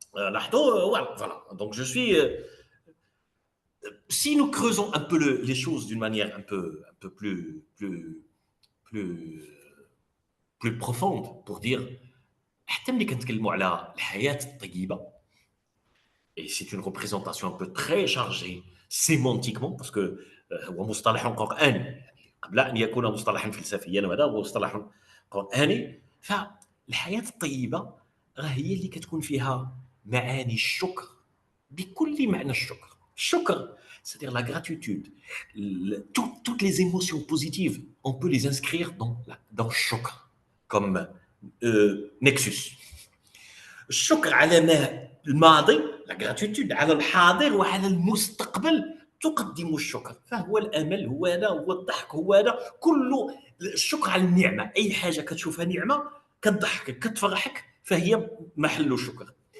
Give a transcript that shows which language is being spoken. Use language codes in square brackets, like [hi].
[fr] Voilà. Donc, je suis si nous creusons un peu les choses d'une manière un peu plus, plus profonde pour dire [ar] حتى ملي كنتكلموا على الحياة الطيبة, [fr] et c'est une représentation un peu très chargée sémantiquement parce que [ar] هو مصطلح قرآني قبل أن يكون مصطلحا فلسفيا, وهذا هو مصطلح قرآني. فالحياة الطيبة هي اللي كتكون فيها معاني الشكر بكل معنى الشكر. الشكر, [fr] c'est-à-dire la gratitude, toutes les émotions positives, on peut les inscrire dans shukr, comme nexus. [ar] الشكر على ما الماضي, [fr] la gratitude, [ar] على الحاضر وعلى المستقبل تقدم الشكر. فهو الامل هو هذا, هو الضحك هو هذا, كله الشكر على النعمه. اي حاجه كتشوفها نعمه كتضحكك كتفرحك فهي محل شكر.